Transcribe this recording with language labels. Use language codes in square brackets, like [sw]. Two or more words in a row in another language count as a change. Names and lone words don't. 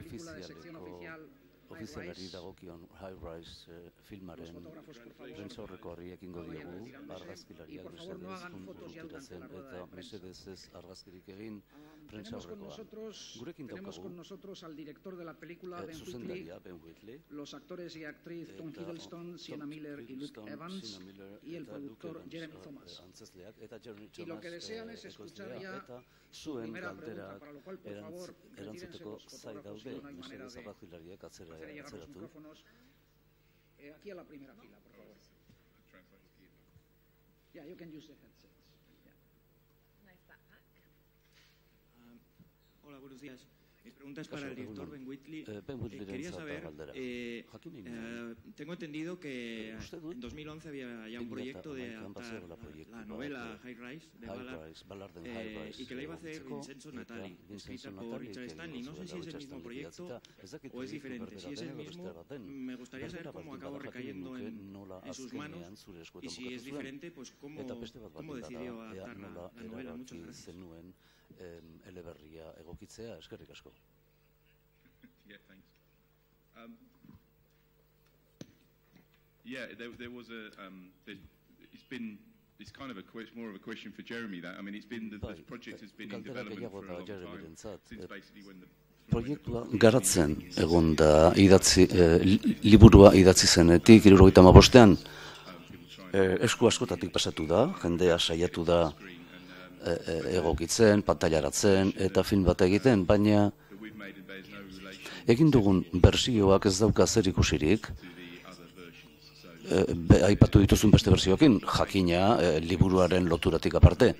[eu] ofizialari dagokion High Rise filmaren prentsaurreko horri ekingo diogu, argazkilariak mesedez eta mesedez ez argazkirik egin prentsaurrekoa. Gurekin daukagu zuzendaria Ben Wheatley, [es] los actores y actriz Tom Hiddleston, Sienna Miller y Luke Evans y el productor Jeremy Thomas. Y lo que desean es escuchar ya su primera pregunta, para lo cual, por favor, retírense los fotógrafos si no hay manera de hacer llegar los micrófonos. Aquí a la primera fila, por favor. [en] Yeah, you can use the headsets. Yeah. Nice backpack. [es] Hola, buenos días. Mi pregunta es para el director Ben Wheatley. Quería saber, tengo entendido que en 2011 había ya un proyecto de adaptar la novela High Rise de Ballard y que la iba a hacer Vincenzo Natali, escrita por Richard Stanley. No sé si es el mismo proyecto o es diferente. Si es el mismo, me gustaría saber cómo acabó recayendo en sus manos y si es diferente, pues cómo decidió adaptar la novela. Muchas gracias. [eu] Eleberria egokitzea, eskerrik asko. [en] Yeah, thanks. Yeah, there was a. It's kind of more of a question for Jeremy. That I mean, this project has been in development for a long time since basically when the. [eu] Proiektua garatzen egon da liburua idatzi zenetik 75ean esku askotatik pasatu da, jendea saiatu da egokitzen, pantailaratzen eta film bat egiten, baina egin dugun bersioak ez dauka zer ikusirik aipatu dituzun beste bersioekin, jakina liburuaren loturatik aparte.